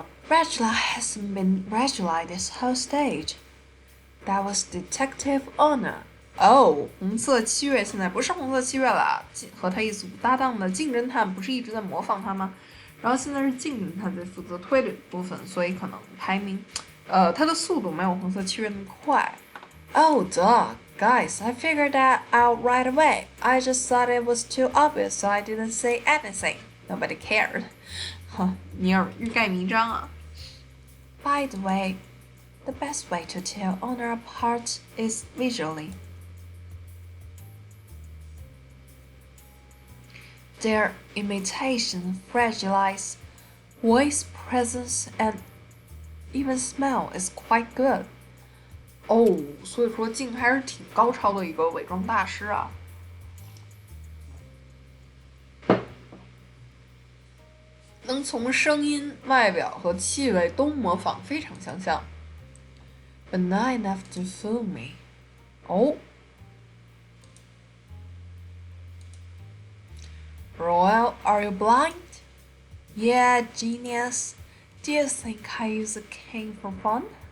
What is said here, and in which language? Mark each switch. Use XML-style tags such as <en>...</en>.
<en>Red July hasn't been Red July this whole stage. That was Detective Honor.</en> <zh>红色七月现在不是红色七月了，和他一组搭档的镜侦探不是一直在模仿他吗？然后现在是镜侦探在负责推理部分，所以可能排名，他的速度没有红色七月那么快。</zh> <en>Oh, duh. Guys, I figured that out right away. I just thought it was too obvious, so I didn't say anything. Nobody cared.</en> <zh>尼尔欲盖弥彰啊。</zh> <en>By the way, the best way to tell Honor apart is visually. Their imitation of Red July's voice, presence, and even smell is quite good.</en> <zh>所以说静还是挺高超的一个伪装大师啊。能从声音、外表和气味都模仿，非常相像。</zh> <en>But not enough to fool me. Royal, are you blind? Yeah, genius. Do you think I use a cane for fun?</en>